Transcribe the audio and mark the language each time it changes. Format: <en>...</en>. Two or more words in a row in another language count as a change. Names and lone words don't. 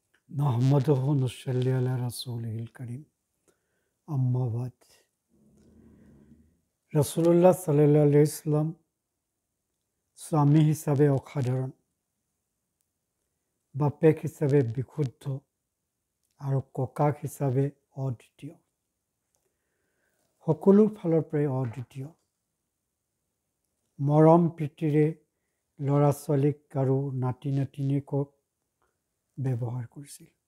<ar>نحمده ونصلي على رسوله الكريم أما بعد رسول الله صلى الله عليه وسلم</ar> <as>স্বামী হিচাপে অসাধাৰণ, বাপেক হিচাপে বিশুদ্ধ আৰু ককাক হিচাপে অদ্বিতীয়, সকলো ফালৰ পৰাই অদ্বিতীয়। মৰম প্ৰীতিৰে ল'ৰা ছোৱালীক আৰু নাতি নাতিনীয়েকক ব্যৱহাৰ কৰিছিল।</as>